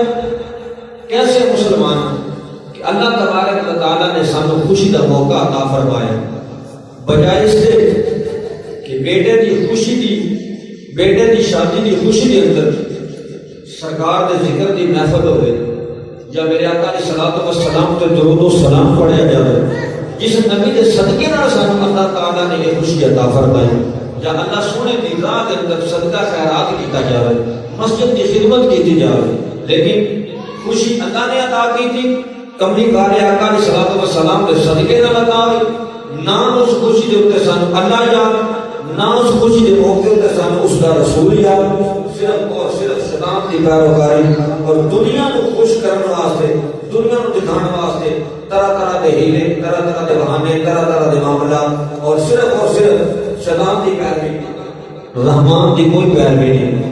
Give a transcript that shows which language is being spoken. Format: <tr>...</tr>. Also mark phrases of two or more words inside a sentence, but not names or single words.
<ur>کیسے مسلمان کہ اللہ</ur> <ar>تبارک و تعالیٰ</ar> <ur>نے سانو خوشی کا موقع عطا فرمایا، بجائے اس سے کہ بیٹے کی خوشی دی، بیٹے کی شادی کی خوشی کے اندر سرکار کے ذکر کی محفل ہوئے یا میرے آقا</ur> <ar>علیہ الصلوۃ والسلام</ar> <ur>تے درود و سلام پڑھیا جائے، جس نبی کے صدقے</ur> <pa>نال سانو</pa> <ur>اللہ تعالیٰ نے یہ خوشی عطا فرمائی، یا اللہ سونے کی راہ کے اندر صدقہ خیرات کیتا جائے، مسجد کی خدمت کی جائے، لیکن خوشی اللہ نے عطا کی تھی، کملی کار آقا</ur> <ar>علیہ الصلوۃ والسلام</ar> <ur>کے صدقے نال عطا ہوئی۔ نہ اس خوشی کے اوپر سانو اللہ یاد، نہ اس خوشی کے موقع</ur> <pa>تے سانو</pa> <ur>اس کا رسول یاد، صرف اور صرف شیطان کی پیروکاری اور دنیا کو خوش کرنے واسطے، دنیا کو دکھانے واسطے طرح طرح کے ہیلے، طرح طرح کے بہانے، طرح طرح کے معاملات، اور صرف شیطان کی پیروی، رحمان کی کوئی پیروی نہیں۔</ur>